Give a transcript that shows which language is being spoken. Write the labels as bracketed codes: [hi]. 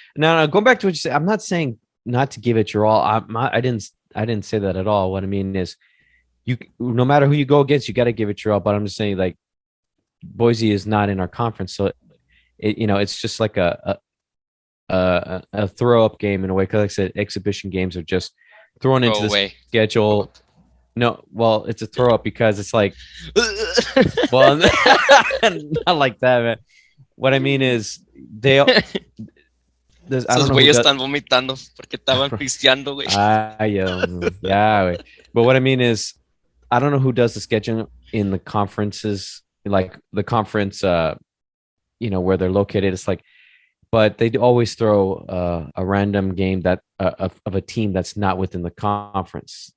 [en] Now, going back to what you said, I'm not saying not to give it your all. I didn't say that at all. What I mean is, no matter who you go against, you got to give it your all. But I'm just saying, like, Boise is not in our conference, so it's just like a throw up game in a way. Because like I said, exhibition games are just thrown into the schedule. No, well, it's a throw up because it's like, well, not like that, man. What I mean is, they. [es] Esos güeyes están vomitando porque estaban pisteando, güey. [en] Yeah, güey. But what I mean is, I don't know who does the scheduling in the conferences, like the conference, where they're located. It's like, but they always throw a random game that of a team that's not within the conference.